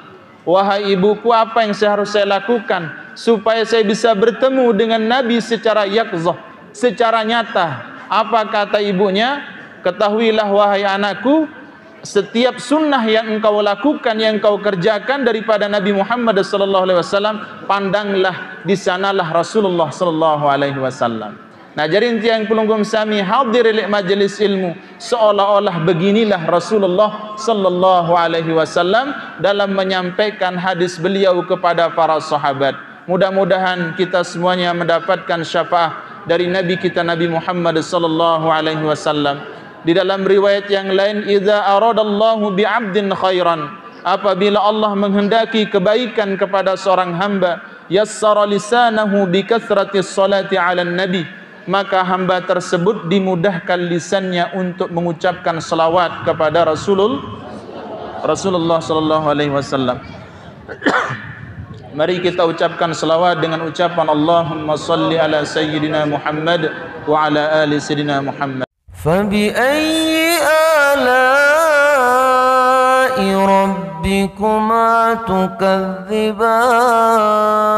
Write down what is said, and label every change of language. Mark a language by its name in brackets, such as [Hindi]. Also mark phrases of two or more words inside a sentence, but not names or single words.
[Indonesian] Wahai ibuku, apa yang harus saya lakukan supaya saya bisa bertemu dengan Nabi secara yaqzah, secara nyata? Apa kata ibunya? Ketahuilah wahai anakku, setiap sunnah yang engkau lakukan, yang engkau kerjakan daripada Nabi Muhammad [Arabic] صلى الله عليه وسلم, [Indonesian] pandanglah di sanalah Rasulullah [Arabic] صلى الله عليه وسلم. [Indonesian] Nah, jadi yang [Sasak] pelunggum sami [Indonesian] hadir di majelis ilmu seolah-olah beginilah Rasulullah [Arabic] صلى الله عليه وسلم [Indonesian] dalam menyampaikan hadis beliau kepada para sahabat. Mudah-mudahan kita semuanya mendapatkan syafaat dari Nabi kita Nabi Muhammad [Arabic] صلى الله عليه وسلم. [Indonesian] Di dalam riwayat yang lain, [Arabic] إذا أراد الله بعبد خيرا, [Indonesian] apabila Allah menghendaki kebaikan kepada seorang hamba, [Arabic] يسر لسانه بكثرة الصلاة على النبي, [Indonesian] maka hamba tersebut dimudahkan lisannya untuk mengucapkan selawat kepada Rasulullah [Arabic] صلى الله عليه وسلم. [Indonesian] Mari kita ucapkan selawat dengan ucapan [Arabic] اللهم صل على سيدنا محمد وعلى آل سيدنا محمد [Indonesian] wa ala ali sayyidina Muhammad. [Arabic] فبأي آلاء ربكما تكذبان